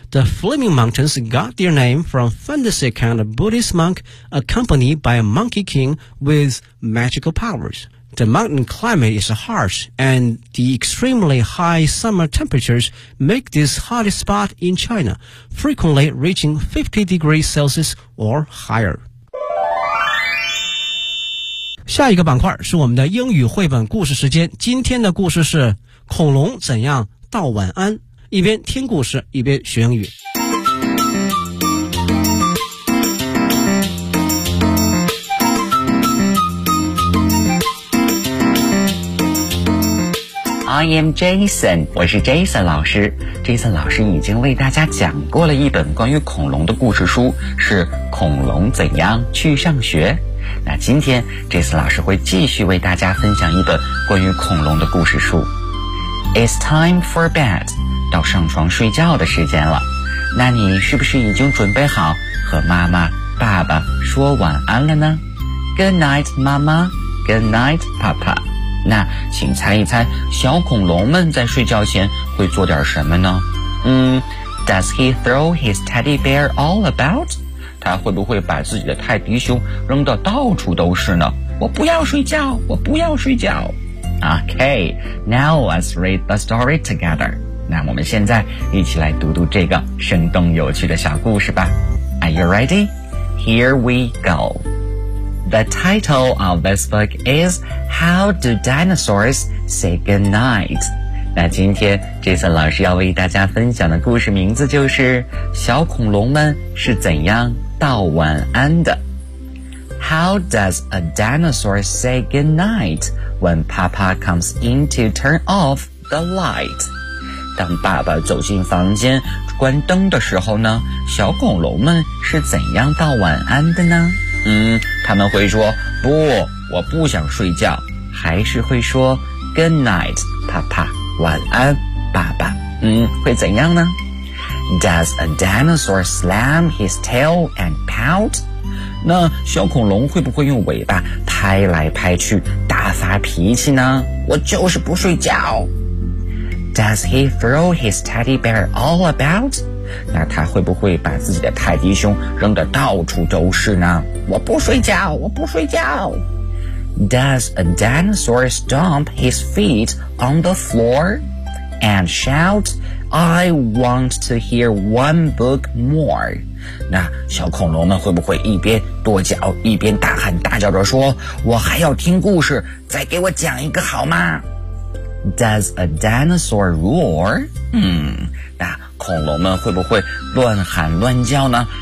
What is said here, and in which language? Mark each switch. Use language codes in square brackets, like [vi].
[en] The Flaming Mountains got their name from fantasy account of Buddhist monk accompanied by a monkey king with magical powers. The mountain climate is harsh, and the extremely high summer temperatures make this hottest spot in China, frequently reaching 50 degrees Celsius or higher. [zh] 下一个板块是我们的英语绘本故事时间，今天的故事是恐龙怎样道晚安，一边听故事一边学英语。 [en] I am Jason， [zh] 我是 Jason 老师。 Jason 老师已经为大家讲过了一本关于恐龙的故事书，是《恐龙怎样去上学》。那今天 Jason 老师会继续为大家分享一本关于恐龙的故事书。 [en] It's time for bed. [zh] 到上床睡觉的时间了。那你是不是已经准备好和妈妈、爸爸说晚安了呢？ [en] Good night, [zh] 妈妈。 [en] Good night, [zh] 爸爸。那请猜一猜，小恐龙们在睡觉前会做点什么呢？ [en] Does he throw his teddy bear all about? [zh] 他会不会把自己的泰迪熊扔得到处都是呢？我不要睡觉，我不要睡觉。 [en] Okay, now let's read the story together. [zh] 那我们现在一起来读读这个生动有趣的小故事吧。 [en] Are you ready? Here we go. The title of this book is How Do Dinosaurs Say Goodnight? [zh] 那今天 Jason 老师要为大家分享的故事名字就是小恐龙们是怎样道晚安的。 [en] How does a dinosaur say goodnight when Papa comes in to turn off the light? [zh] 当爸爸走进房间关灯的时候呢，小恐龙们是怎样道晚安的呢？他们会说不，我不想睡觉，还是会说 [en] Good night, Papa, [zh] 晚安，爸爸。会怎样呢？ [en] Does a dinosaur slam his tail and pout? [zh] 那小恐龙会不会用尾巴拍来拍去大发脾气呢？我就是不睡觉。 [en] Does he throw his teddy bear all about? [zh] 那他会不会把自己的泰迪熊扔得到处都是呢？我不睡觉，我不睡觉。 [en] Does a dinosaur stomp his feet on the floor and shout, I want to hear one book more? [zh] 那小恐龙们会不会一边跺脚一边大喊大叫着说，我还要听故事，再给我讲一个好吗？ [en] Does a dinosaur roar? [zh] 那恐龙们会不会乱喊乱叫呢？